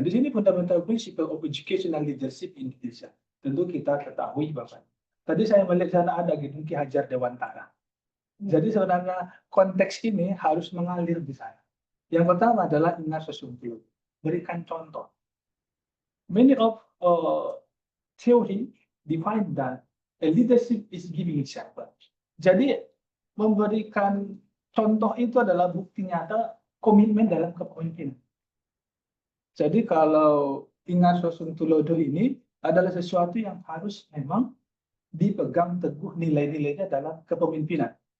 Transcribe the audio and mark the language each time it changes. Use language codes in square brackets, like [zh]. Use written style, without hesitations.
[en] Di sini fundamental principle of educational leadership in Indonesia. [id] Tentu kita ketahui Bapak. Tadi saya melihat sana ada gitu, Ki Hajar Dewantara. Jadi sebenarnya konteks ini harus mengalir di sana. Yang pertama adalah ingat sesuatu, berikan contoh. [en] Many of theory define that a leadership is giving example. [id] Jadi memberikan contoh itu adalah bukti nyata komitmen dalam kepemimpinan. Jadi kalau ingat Tulodo ini adalah sesuatu yang harus memang dipegang teguh nilai-nilainya dalam kepemimpinan.